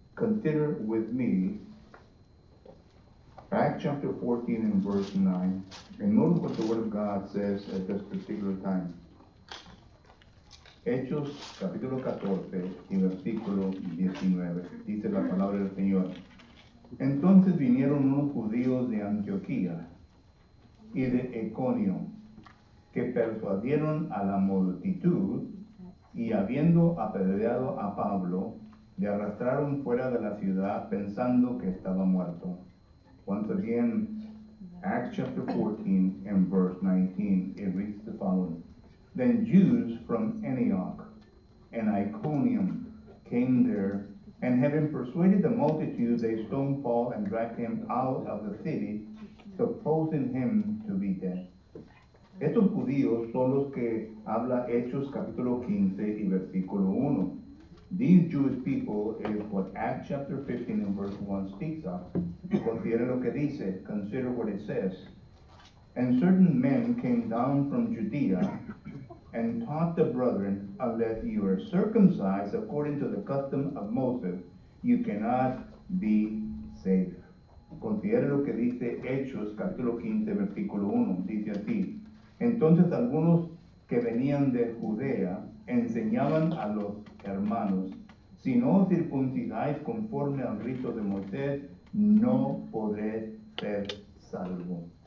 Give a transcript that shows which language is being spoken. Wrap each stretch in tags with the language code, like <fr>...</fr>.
<en>Consider with me Acts chapter 14 and verse 9. And notice what the Word of God says at this particular time.</en> <es>Hechos capítulo 14 y versículo 19. Dice la palabra del Señor. Entonces vinieron unos judíos de Antioquía y de Iconio, que persuadieron a la multitud, y habiendo apedreado a Pablo, le arrastraron fuera de la ciudad pensando que estaba muerto.</es> <en>Once again, Acts chapter 14 and verse 19, it reads the following. Then Jews from Antioch and Iconium came there, and having persuaded the multitude, they stoned Paul and dragged him out of the city, supposing him to be dead.</en> <es>Estos judíos son los que habla Hechos capítulo 15 y versículo 1.</es> <en>These Jewish people is what Acts chapter 15 and verse 1 speaks of.</en> <es>Considere lo que dice,</es> <en>consider what it says. And certain men came down from Judea and taught the brethren, unless you are circumcised according to the custom of Moses, you cannot be saved.</en> <es>Considere lo que dice Hechos capítulo 15 versículo 1. Dice así. Entonces algunos que venían de Judea enseñaban a los hermanos, si no os circuncidáis conforme al rito de Moisés, no podréis ser salvo.</es>